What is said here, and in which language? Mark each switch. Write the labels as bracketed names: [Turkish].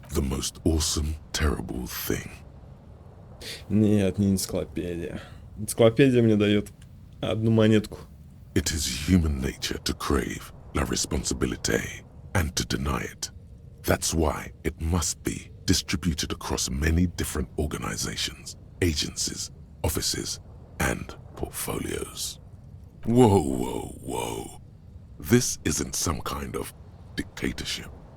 [English] The most awesome, terrible thing. [Russian] Нет, не энциклопедия. Энциклопедия мне дает одну монетку. [English] It is human nature to crave [French] la responsabilité [English] and to deny it. That's why it must be distributed across many different organizations, agencies, offices, and portfolios. Whoa. This isn't some kind of dictatorship.